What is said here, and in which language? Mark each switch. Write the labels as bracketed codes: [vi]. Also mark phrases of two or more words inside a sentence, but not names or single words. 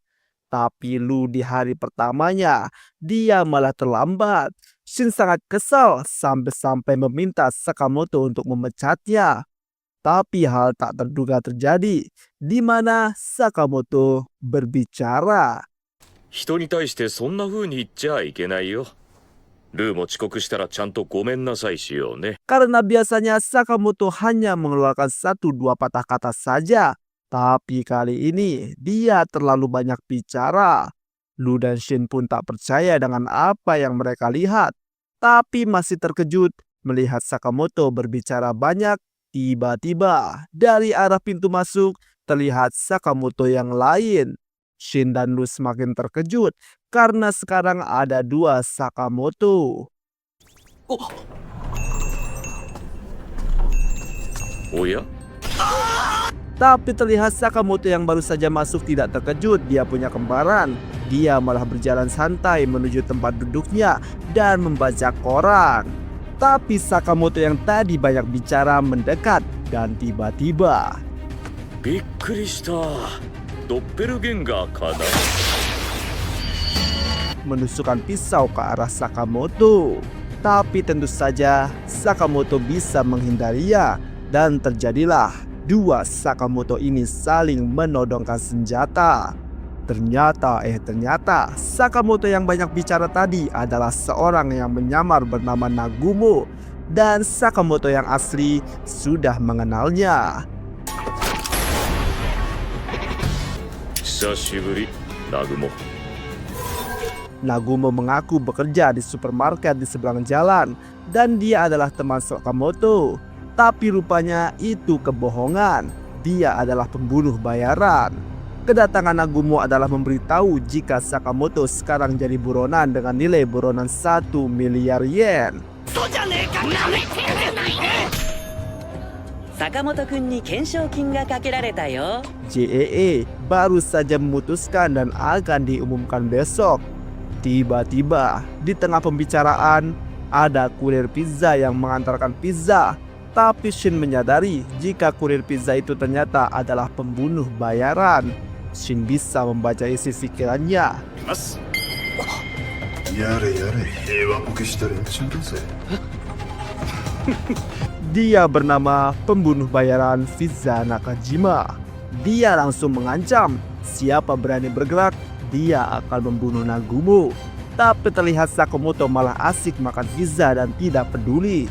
[id] Tapi Lu di hari pertamanya, dia malah terlambat. Shin sangat kesal sampai-sampai meminta Sakamoto untuk memecatnya. Tapi hal tak terduga terjadi, di mana Sakamoto berbicara. [ja] 人に対してそんな風に言っちゃいけないよ。ルーも遅刻したらちゃんとごめんなさいしようね。 [id] Karena biasanya Sakamoto hanya mengeluarkan 1-2 patah kata saja. Tapi kali ini dia terlalu banyak bicara. Lu dan Shin pun tak percaya dengan apa yang mereka lihat. Tapi masih terkejut melihat Sakamoto berbicara banyak. Tiba-tiba dari arah pintu masuk terlihat Sakamoto yang lain. Shin dan Lu semakin terkejut karena sekarang ada 2 Sakamoto. [ja] おや [id] Tapi terlihat Sakamoto yang baru saja masuk tidak terkejut dia punya kembaran. Dia malah berjalan santai menuju tempat duduknya dan membaca koran. Tapi Sakamoto yang tadi banyak bicara mendekat dan tiba-tiba [ja] びっくりした。ドッペルゲンガーかな。 [id] menusukkan pisau ke arah Sakamoto. Tapi tentu saja Sakamoto bisa menghindarinya dan terjadilah 2 Sakamoto ini saling menodongkan senjata. Ternyata Sakamoto yang banyak bicara tadi adalah seorang yang menyamar bernama Nagumo. Dan Sakamoto yang asli sudah mengenalnya. [ja] 久しぶり、ナグモ。 [id] Nagumo mengaku bekerja di supermarket di seberang jalan dan dia adalah teman Sakamoto. Tapi rupanya itu kebohongan. Dia adalah pembunuh bayaran. Kedatangan Nagumo adalah memberitahu jika Sakamoto sekarang jadi buronan dengan nilai buronan 1 miliar yen. [ja] 坂本くんに懸賞金がかけられたよ。 [id] JEE baru saja memutuskan dan akan diumumkan besok. Tiba-tiba di tengah pembicaraan ada kurir pizza yang mengantarkan pizza. Tapi Shin menyadari jika kurir pizza itu ternyata adalah pembunuh bayaran. Shin bisa membaca isi pikirannya. [ja] やれやれ平和ボケした連中だぜ [id] Dia bernama pembunuh bayaran Fiza Nakajima. Dia langsung mengancam siapa berani bergerak, dia akan membunuh Nagumo. Tapi terlihat Sakamoto malah asik makan pizza dan tidak peduli.